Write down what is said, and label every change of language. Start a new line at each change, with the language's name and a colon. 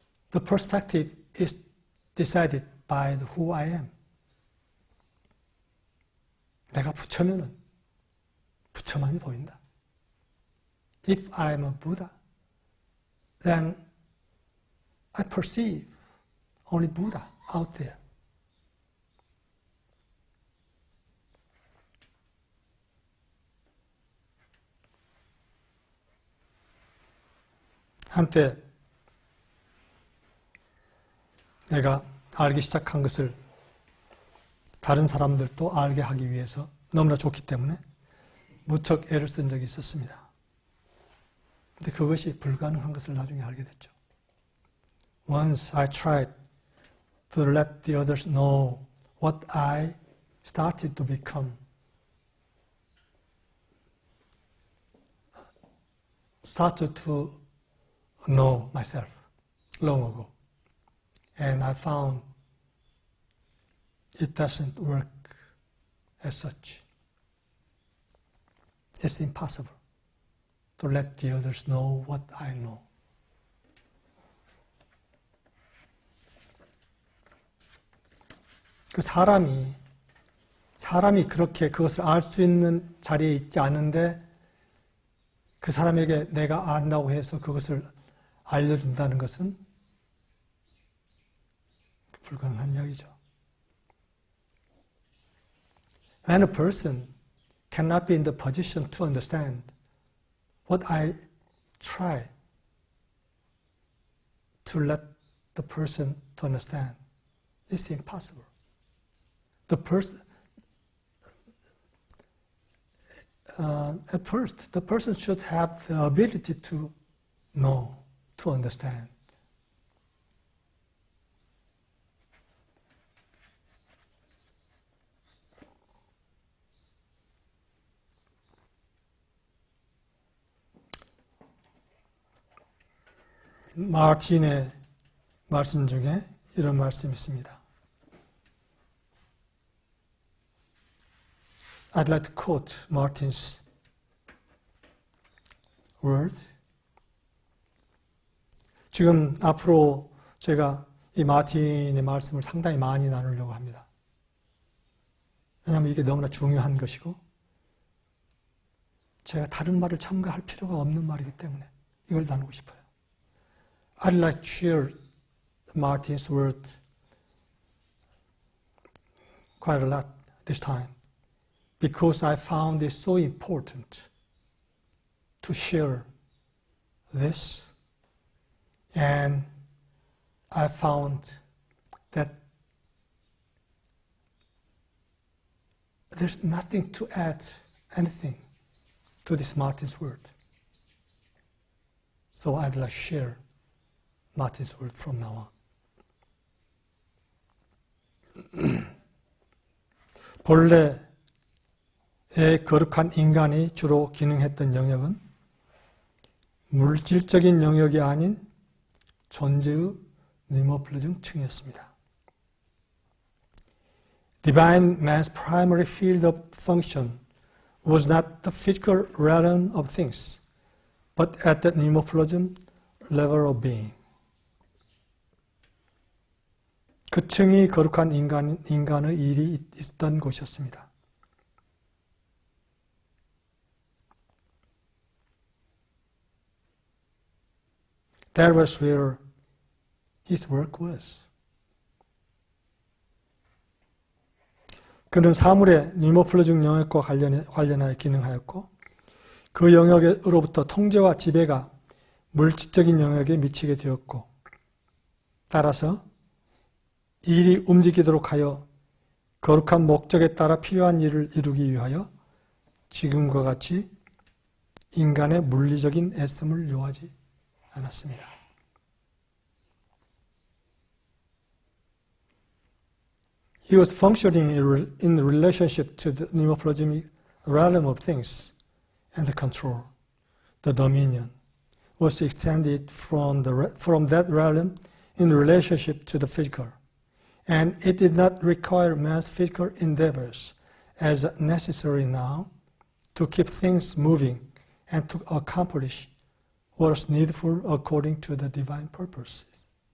English: The perspective is decided by who I am.
Korean: 내가 부처면은 부처만 보인다.
English: If I'm a Buddha, then I perceive only Buddha out there.
Korean: 한때 내가 알기 시작한 것을 다른 사람들도 알게 하기 위해서 너무나 좋기 때문에 무척 애를 쓴 적이 있었습니다. 근데 그것이 불가능한 것을 나중에 알게 됐죠.
English: Once I tried to let the others know what I started to become. Started to know myself long ago. And I found it doesn't work as such. It's impossible to let the others know what I know.
Korean: 그 사람이 그렇게 그것을 알 수 있는 자리에 있지 않은데 그 사람에게 내가 안다고 해서 그것을 알려준다는 것은 불가능한 이야기죠.
English: When a person cannot be in the position to understand what I try to let the person to understand, it's impossible. At first, the person should have the ability to know, to understand.
Korean: 마틴의 말씀 중에 이런 말씀이 있습니다.
English: I'd like to quote Martin's words.
Korean: 지금 앞으로 제가 이 마틴의 말씀을 상당히 많이 나누려고 합니다. 왜냐하면 이게 너무나 중요한 것이고 제가 다른 말을 첨가할 필요가 없는 말이기 때문에 이걸 나누고 싶어요.
English: I'd like to share Martin's words quite a lot this time. Because I found it so important to share this, and I found that there's nothing to add anything to this Martin's word. So I'd like to share Martin's word from now on.
Korean: 본래 거룩한 인간이 주로 기능했던 영역은 물질적인 영역이 아닌 존재의 니모플리즘층이었습니다.
English: Divine man's primary field of function was not the physical realm of things, but at the pneumoplasm level of being.
Korean: 그 층이 거룩한 인간의 일이 있던 곳이었습니다.
English: That was where his work was.
Korean: 그는 사물의 니모플로직 영역과 관련하여 기능하였고 그 영역으로부터 통제와 지배가 물질적인 영역에 미치게 되었고 따라서 일이 움직이도록 하여 거룩한 목적에 따라 필요한 일을 이루기 위하여 지금과 같이 인간의 물리적인 애씀을 요하지 않았습니다.
English: He was functioning in relationship to the pneumoplasmic realm of things, and the control, the dominion, was extended from that realm in relationship to the physical, and it did not require man's physical endeavors as necessary now to keep things moving and to accomplish what was needful according to the divine purposes.